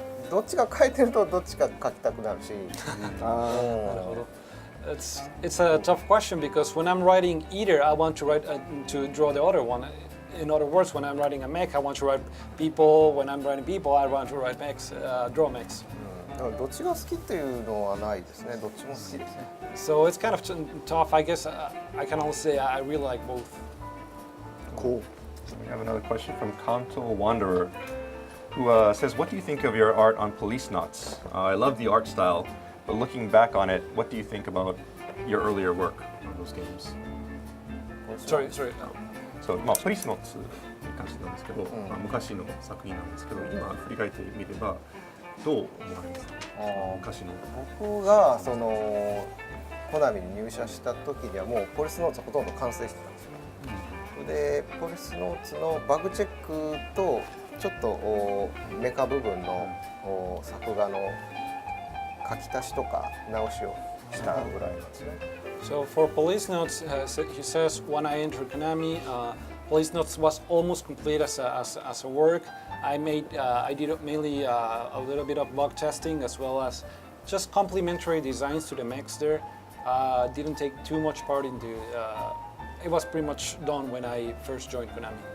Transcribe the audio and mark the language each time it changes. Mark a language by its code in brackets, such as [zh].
[ja] どっちが描いてるとどっちか描きたくなるし。なるほど。 [en] It's a tough question because when I'm writing either, I want to to draw the other one. In other words, when I'm writing a mech, I want to write people. When I'm writing people, I want to write mechs, draw mechs. [ja] どっちが好きっていうのはないですね。どっちも好きですね。 [en] So it's kind of tough. I guess I can only say I really like both. Cool. We have another question from Kanto Wanderer, who says, what do you think of your art on Police Knots? I love the art style, but looking back on it, what do you think about your earlier work on those games? Sorry. [ja] So, ポリスノッツに関してなんですけど、昔の作品なんですけど、今振り返ってみればどう思われますか？昔の。僕がそのコナミに入社した時にはもうポリスノーツほとんど完成してたんですよ。でポリスノーツのバグチェックとちょっとメカ部分の作画の書き足しとか直しをしたぐらいなんですね。 [en] So for Police Notes, he says when I entered Konami, Police Notes was almost complete as a work. I did mainly a little bit of bug testing as well as just complementary designs to the mechs there. Didn't take too much part into. It was pretty much done when I first joined Konami.